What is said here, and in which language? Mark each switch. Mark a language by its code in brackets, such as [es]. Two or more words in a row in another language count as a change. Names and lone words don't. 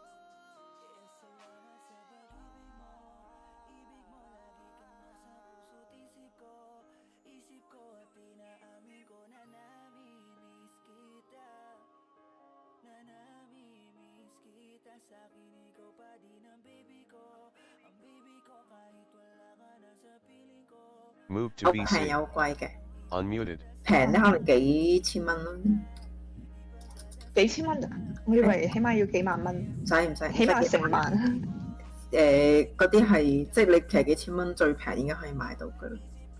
[tl] Kaya salamat sa pag-ibig mo, ibig mo, lagi kang nasa puso't isip ko at inaamin ko na nami-miss kita, na nami-miss kita. Sa'kin ikaw pa din ang baby ko, kahit wala ka na sa piling ko. [en] Move to [yue] 平 PC. 有貴嘅， Unmuted. 平咧可能幾千蚊咯，幾千蚊咋？我以為起碼要幾萬蚊，唔使，起碼成萬。嗰啲係即係你其實幾千蚊最平已經可以買到㗎啦。